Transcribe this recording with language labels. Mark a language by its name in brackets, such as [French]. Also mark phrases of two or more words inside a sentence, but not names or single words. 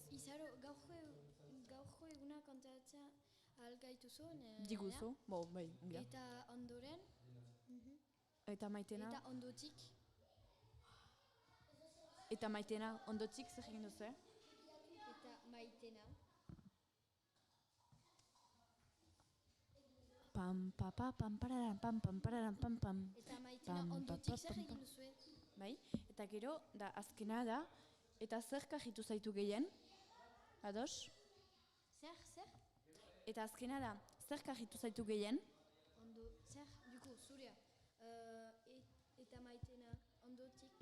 [Basque] Izaro, gaurko eguna kontatzen algaituzu? Diguzu, bai, ongia. Eta ondoren? Eta maitena. Eta ondotik? Eta maitena, ondotik zer egin duzu, Eta maitena? Pam, pa, pa, pam, pararam, pam, pam, pararam, pam, pam. Eta maitena Pam, ondotik pa, zer pam, egin duzue? Bai, eta gero, da azkena da, eta zer kajitu zaitu gehien? Ados? Zer? Eta azkena da, zer kajitu zaitu gehien? Zer, duko, zurea. Eta maitena ondotik